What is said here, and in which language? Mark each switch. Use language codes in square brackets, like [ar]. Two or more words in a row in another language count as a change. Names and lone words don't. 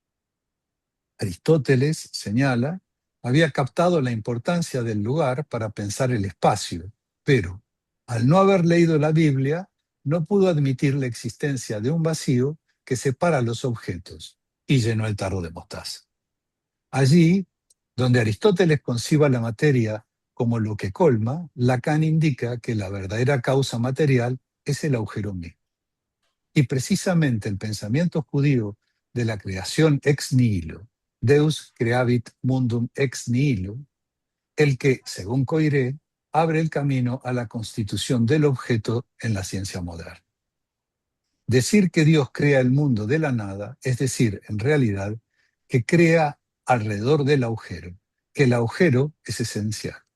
[es] Aristóteles, señala, había captado la importancia del lugar para pensar el espacio, pero al no haber leído la Biblia, no pudo admitir la existencia de un vacío que separa los objetos y llenó el tarro de mostaza. Allí, donde Aristóteles conciba la materia como lo que colma, Lacan indica que la verdadera causa material es el agujero mismo. Y precisamente el pensamiento judío de la creación [la] ex nihilo, Deus creavit mundum ex nihilo, [es] el que, según Coiré, abre el camino a la constitución del objeto en la ciencia moderna. Decir que Dios crea el mundo de la nada, es decir, en realidad, que crea alrededor del agujero, que el agujero es esencial.